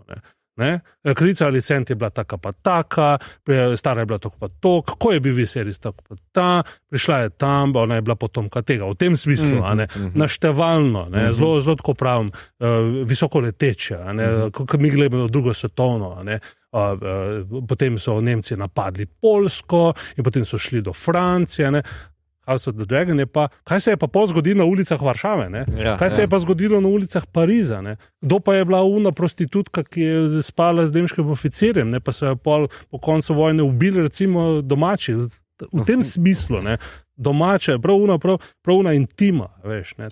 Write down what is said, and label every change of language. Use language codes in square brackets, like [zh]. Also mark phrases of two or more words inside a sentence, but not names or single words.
[sl] Kraljica Alicent je bila taka pa taka, stara je bila tako pa to, kako je bil Viserys tako pa ta, prišla je tam, ona je bila potomka tega, v tem smislu, naštevalno, zelo tako pravim, visoko leteče, ko mi gledamo drugo svetovno, potem so Nemci napadli Poljsko in potem so šli do Francije. Ne. House of the Dragon je pa, kaj se je pa zgodilo na ulicah Varšave, ne? Kaj se je pa zgodilo na ulicah Pariza, ne? Kdo pa je bila una prostitutka, ki je spala z nemškim oficirjem, ne? Pa so jo po koncu vojne ubili recimo domači, v tem smislu, ne? Domače, prav una intima, veš, ne?